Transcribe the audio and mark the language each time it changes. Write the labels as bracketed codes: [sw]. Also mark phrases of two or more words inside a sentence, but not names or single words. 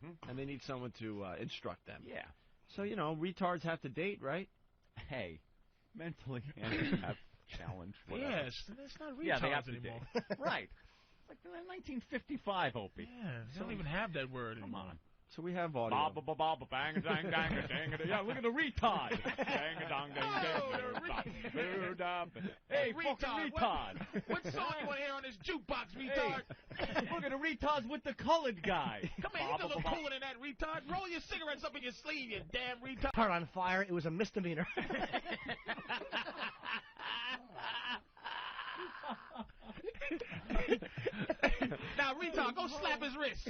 [en] And they need someone to instruct them. Yeah. So, you know, retards have to date, right? Hey, mentally have challenge. Whatever. Yes, that's not retards yeah, they have to anymore. date. Right. Like 1955, Opie. Yeah, they don't even have that word anymore. Come on. So we have audio. Ba ba ba ba bang a dang dang a dang a. Yeah, look at the retard. Dang a dang dang dang. Hey, fucking retard. What song you want to hear on this jukebox, retard? Hey, look at the retards with the colored guy. Come here, you can look cooler than that, retard. Roll your cigarettes up in your sleeve, you damn retard. Car on fire. It was a misdemeanor. Now, retard, go slap his wrist.